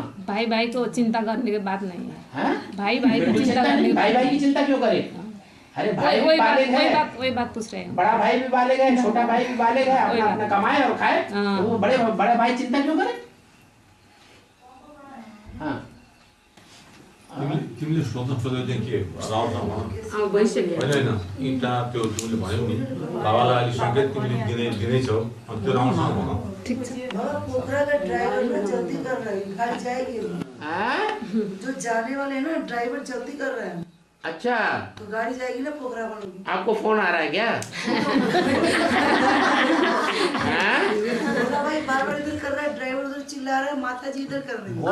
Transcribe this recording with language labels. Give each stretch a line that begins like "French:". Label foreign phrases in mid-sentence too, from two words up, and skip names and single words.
Hindi: भाई भाई को चिंता करने की बात नहीं है। भाई भाई की चिंता नहीं। भाई भाई की चिंता क्यों करे? अरे भाई भी बालिग है। वही बात पूछ रहे हैं। बड़ा भाई भी बालिग है, छोटा भाई भी बालिग है, अपना अपना कमाए और खाए। तो वो बड़े भाई चिंता क्यों करे? हाँ,
Nepali: तिमीले सोध्न खोजेको चाहिँ के राउसँग होइन इँटा त्यो तिमीले भन्यौ नि बाबालाई अलिक सङ्केत तिमीले दिनेछौ, त्यो राउसँग भनौ। ठीक छ।
Hindi: पोखरा का ड्राइवर ना जल्दी कर रहे हैं, घर जाएगी। जो जाने वाले हैं ना ड्राइवर जल्दी कर रहे हैं। अच्छा, तो गाड़ी जाएगी ना पोखरा वालों की। आपको फोन आ रहा है क्या? भोला भाई बार-बार इधर कर रहा है, ड्राइवर उधर चिल्ला रहा है, माता जी इधर कर रही है।